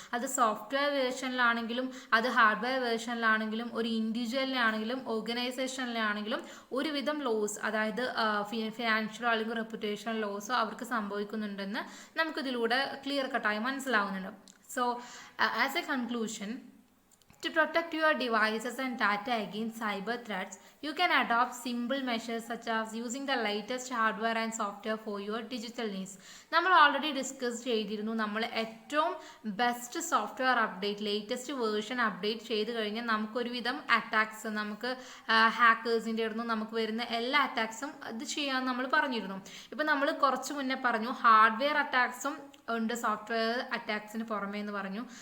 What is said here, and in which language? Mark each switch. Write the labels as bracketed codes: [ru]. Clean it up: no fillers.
[ml] അത് സോഫ്റ്റ്വെയർ വേർഷനിലാണെങ്കിലും അത് ഹാർഡ്വെയർ വേർഷനിലാണെങ്കിലും ഒരു ഇൻഡിവിജ്വലിനാണെങ്കിലും ഓർഗനൈസേഷനിലാണെങ്കിലും ഒരുവിധം ലോസ്, അതായത് ഫിനാൻഷ്യലോ അല്ലെങ്കിൽ റെപ്യൂട്ടേഷണൽ ലോസോ അവർക്ക് സംഭവിക്കുന്നുണ്ടെന്ന് നമുക്കിതിലൂടെ ക്ലിയർ കട്ടായി മനസ്സിലാവുന്നുണ്ട്. [en] So as a conclusion, To protect your devices and data against cyber threats, you can adopt simple measures such as using the latest hardware and software for your digital needs. [ml] നമ്മൾ already discuss ചെയ്തിരുന്നു, നമ്മൾ ഏറ്റവും best software update, latest version update ചെയ്ത് കഴിഞ്ഞാൽ നമുക്കൊരുവിധം attacks, നമുക്ക് ഹാക്കേഴ്സിൻ്റെ അടുത്ത് നമുക്ക് വരുന്ന എല്ലാ അറ്റാക്സും ഇത് ചെയ്യാമെന്ന് നമ്മൾ പറഞ്ഞിരുന്നു. ഇപ്പം നമ്മൾ കുറച്ച് മുന്നേ പറഞ്ഞു ഹാർഡ്വെയർ അറ്റാക്സും ഉണ്ട് സോഫ്റ്റ്വെയർ അറ്റാക്സിന് പുറമേ എന്ന് പറഞ്ഞു.